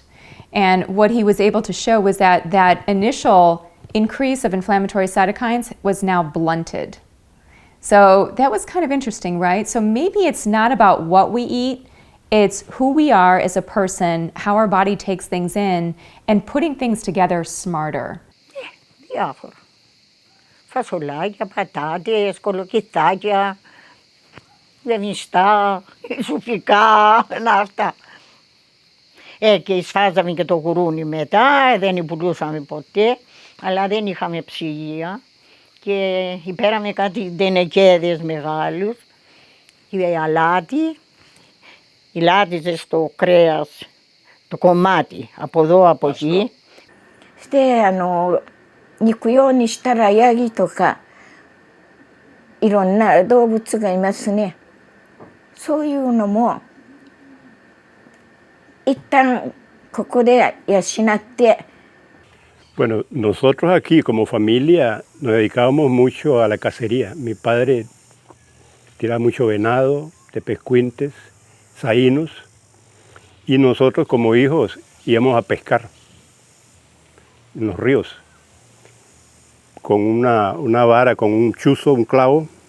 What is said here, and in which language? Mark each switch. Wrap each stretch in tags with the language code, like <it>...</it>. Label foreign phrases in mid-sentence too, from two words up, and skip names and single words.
<en>And what he was able to show was that that initial increase of inflammatory cytokines was now blunted. So that was kind of interesting, right? So maybe it's not about what we eat, it's who we are as a person, how our body takes things in, and putting things together smarter.</en> <el>Διάφορα. Φασολάκια, πατάτες, κολοκυθάκια, γεμιστά, σουφικά, αυτά. Και σφάζαμε και το γουρούνι μετά, δεν πουλούσαμε ποτέ, αλλά δεν είχαμε ψυγεία. Και πέραμε κάτι ντενεκέδες μεγάλους, αλάτι, λάτιζες το κρέας, το κομμάτι, από εδώ, από εκεί.</el> <ja>肉用にしたらヤギとかいろんな動物がいますね。そういうのも一旦ここで養って。</ja> <es>Bueno, nosotros aquí como familia nos dedicábamos mucho a la cacería. Mi padre tiraba mucho venado, tepezcuintes, saínos, y nosotros como hijos íbamos a pescar en los ríos con una vara, con un chuzo, un clavo.</es>